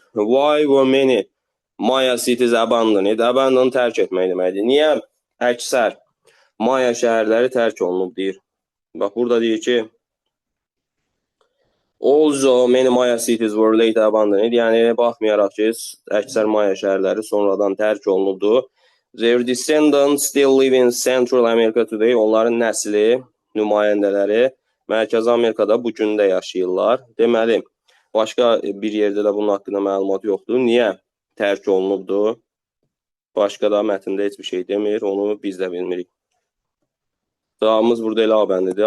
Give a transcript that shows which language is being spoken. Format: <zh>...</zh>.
<en>Why were many Maya cities abandoned?</en> <az>Abandoned tərk etmək deməkdir. Niyə əksər Maya şəhərləri tərk olunub deyir. Bax, burada deyir ki,</az> <en>also many Maya cities were later abandoned.</en> <az>Yəni, baxmayaraq ki, əksər Maya şəhərləri sonradan tərk olunubdur.</az> <en>Their descendants still live in Central America today.</en> <az>Onların nəsli, nümayəndələri Mərkəzi Amerikada bu gün də yaşayırlar. Deməli, başqa bir yerdə də bunun haqqında məlumat yoxdur. Niyə tərk olunubdur? Başqa da mətndə heç bir şey demir. Onu biz də bilmirik. Cavabımız burada elə A bəndidir.</az>